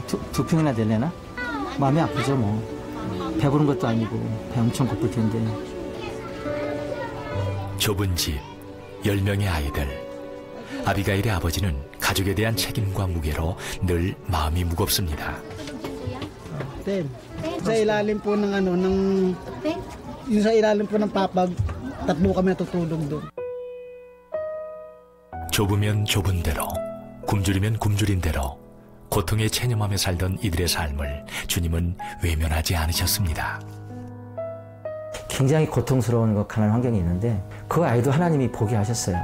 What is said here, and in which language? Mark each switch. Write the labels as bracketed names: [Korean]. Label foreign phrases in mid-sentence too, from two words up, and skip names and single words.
[Korean] 두 평이나 되려나? 마음이 아프죠 뭐. 배부른 것도 아니고 배 엄청 고플 텐데. 좁은 집, 10명의 아이들. 아비가일의 아버지는 가족에 대한 책임과 무게로 늘 마음이 무겁습니다. [Filipino] Sa ilalim po ng yung sa ilalim po ng papag, tatlo kami natutulog doon. [Korean] 좁으면 좁은 대로, 굶주리면 굶주린 대로 고통에 체념하며 살던 이들의 삶을 주님은 외면하지 않으셨습니다. 굉장히 고통스러운 가난한 환경이 있는데 그 아이도 하나님이 보게 하셨어요.